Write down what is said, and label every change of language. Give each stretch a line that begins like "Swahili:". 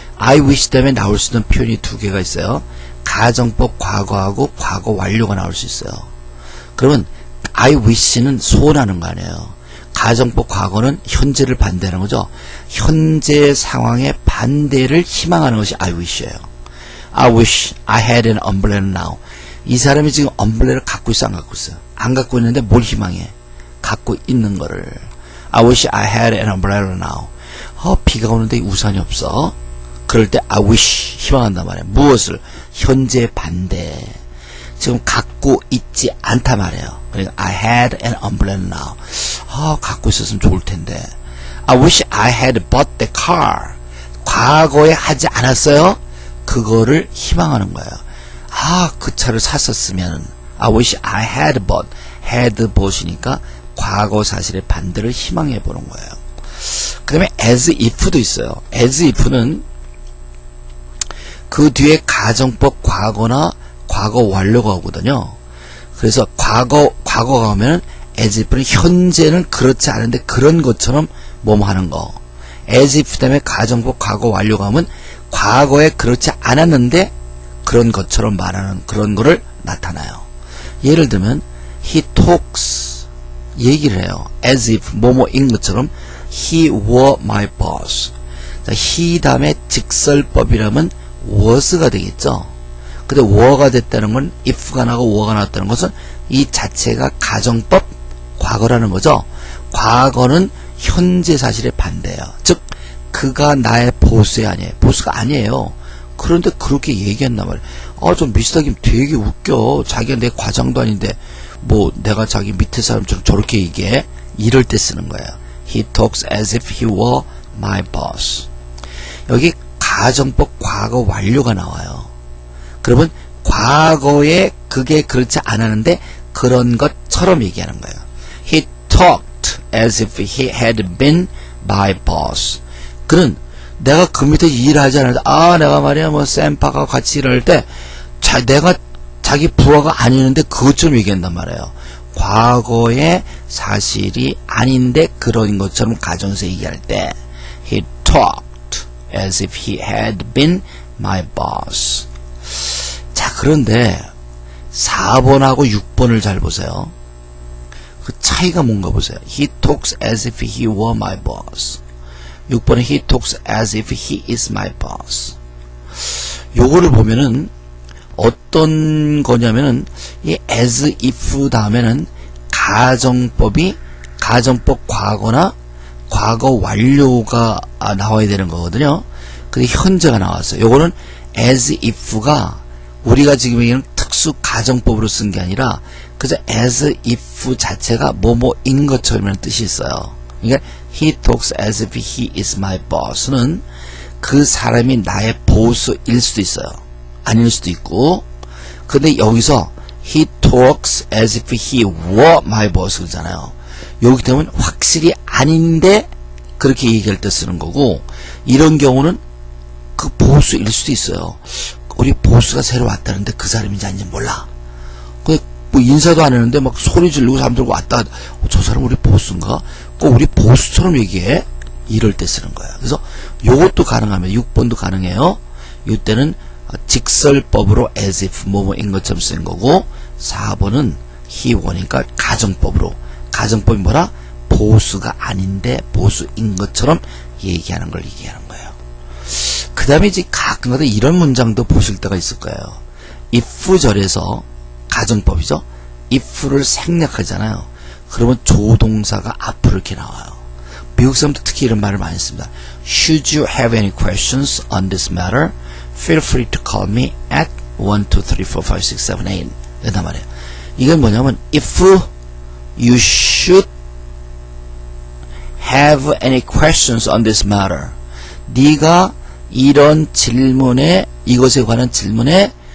Korean: I wish 때문에 나올 수 있는 표현이 두 개가 있어요. 가정법 과거하고 과거 완료가 나올 수 있어요. 그러면 I wish는 소원하는 거 아니에요. 가정법 과거는 현재를 반대하는 거죠. 현재 상황의 반대를 희망하는 것이 I wish예요.
English: I wish I had an umbrella now.
Korean: 이 사람이 지금 umbrel라를 갖고 있어, 안 갖고 있어요? 안 갖고 있는데 뭘 희망해? 갖고 있는 거를.
English: I wish I had an umbrella now.
Korean: 비가 오는데 우산이 없어. 그럴 때 I wish 희망한단 말이에요. 무엇을? 현재 반대. 지금 갖고 있지 않단 말이에요.
English: 그러니까 I had an umbrella now.
Korean: 갖고 있었으면 좋을 텐데.
English: I wish I had bought the car.
Korean: 과거에 하지 않았어요? 그거를 희망하는 거예요. 그 차를 샀었으면.
English: I wish I had bought.
Korean: had bought이니까 과거 사실의 반대를 희망해 보는 거예요. 그 다음에 as if도 있어요. as if는 그 뒤에 가정법 과거나 과거 완료가 오거든요. 그래서 과거가 오면 as if는 현재는 그렇지 않은데 그런 것처럼 뭐뭐 하는 거. as if 때문에 가정법 과거 완료가 오면 과거에 그렇지 않았는데 그런 것처럼 말하는 그런 거를 나타나요. 예를 들면 he talks 얘기를 해요.
English: as if
Korean: 뭐뭐인 것처럼
English: he were my boss.
Korean: 자, he 다음에 직설법이라면 was가 되겠죠. 근데 were가 됐다는 건 if가 나고 were가 나왔다는 것은 이 자체가 가정법 과거라는 거죠. 과거는 현재 사실의 반대예요. 즉 그가 나의 보스야 아니에요. 보스가 아니에요. 그런데 그렇게 얘기한단 말이에요. 좀 미스터김 되게 웃겨. 자기가 내 과장도 아닌데 뭐 내가 자기 밑에 사람처럼 저렇게 얘기해. 이럴 때 쓰는 거예요.
English: He talks as if he were my boss.
Korean: 여기 가정법 과거 완료가 나와요. 그러면 과거에 그게 그렇지 않았는데 그런 것처럼 얘기하는 거예요.
English: He talked as if he had been my boss.
Korean: 그는 내가 그 밑에 일하지 않을 때 내가 말이야 뭐 샘파가 같이 일할 때 내가 자기 부하가 아니는데 그것처럼 얘기한단 말이에요. 과거의 사실이 아닌데 그런 것처럼 가정에서 얘기할 때
English: He talked as if he had been my boss.
Korean: 자, 그런데 4번하고 6번을 잘 보세요. 그 차이가 뭔가 보세요.
English: He talks as if he were my boss.
Korean: 6번에
English: He talks as if he is my boss.
Korean: 요거를 보면은 어떤 거냐면은 이 as if 다음에는 가정법 과거나 과거 완료가 나와야 되는 거거든요. 근데 현재가 나왔어요. 요거는 as if가 우리가 지금 얘기하는 특수 가정법으로 쓴 게 아니라 그저 as if 자체가 뭐뭐인 것처럼이라는 뜻이 있어요. 그러니까
English: He talks as if he is my boss는
Korean: 그 사람이 나의 보스일 수도 있어요. 아닐 수도 있고. 근데 여기서
English: He talks as if he were my boss
Korean: 그러잖아요. 여기 때문에 확실히 아닌데 그렇게 얘기할 때 쓰는 거고, 이런 경우는 그 보스일 수도 있어요. 우리 보스가 새로 왔다는데 그 사람인지 아닌지 몰라. 근데 뭐 인사도 안 했는데 막 소리 지르고 사람들 왔다. 저 사람 우리 보스인가? 꼭 우리 보스처럼 얘기해? 이럴 때 쓰는 거예요. 그래서 요것도 가능하면 6번도 가능해요. 이때는 직설법으로 as if 뭐뭐인 것처럼 쓰는 거고, 4번은 he were니까 가정법으로. 가정법이 뭐라? 보스가 아닌데 보스인 것처럼 얘기하는 걸 얘기하는 거예요. 그 다음에 이제 가끔가다 이런 문장도 보실 때가 있을 거예요. if 절에서 가정법이죠. if를 생략하잖아요. 그러면 조동사가 앞으로 이렇게 나와요. 미국 사람도 특히 이런 말을 많이 씁니다.
English: Should you have any questions on this matter? Feel free to call me at 1, 2, 3, 4, 5, 6, 7, 8.
Korean: 이단 말이에요. 이건 뭐냐면
English: if you should have any questions on this matter.
Korean: 네가 이런 질문에, 이것에 관한 질문에